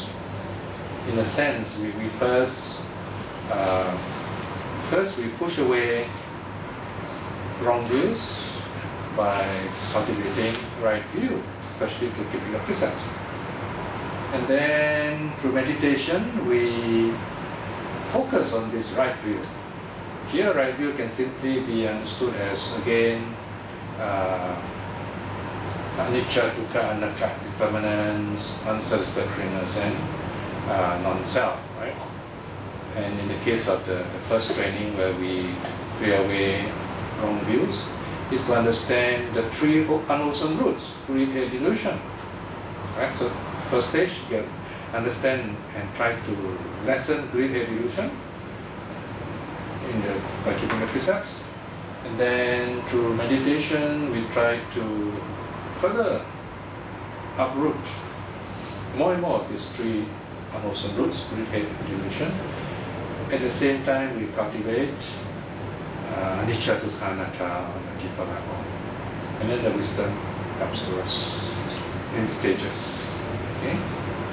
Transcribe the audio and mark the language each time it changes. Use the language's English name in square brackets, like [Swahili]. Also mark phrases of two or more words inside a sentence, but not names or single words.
[English] In a sense, we first we push away wrong views by cultivating right view, especially through keeping the precepts. And then through meditation, we focus on this right view. Here, right view can simply be understood as, again, [Pali] anicca, dukkha, anatta, [English] impermanence, unsatisfactoriness, and non-self, right? And in the case of the first training where we clear away wrong views, is to understand the three unwholesome roots, greed, hate, delusion. Right? So first stage, get understand and try to lessen greed, hate, delusion by keeping the precepts. And then through meditation, we try to further uproot more and more of these three unwholesome roots, greed, hate, delusion. At the same time, we cultivate [Pali] anicca, dukkha, anatta, [English] and then the wisdom comes to us in stages. Okay?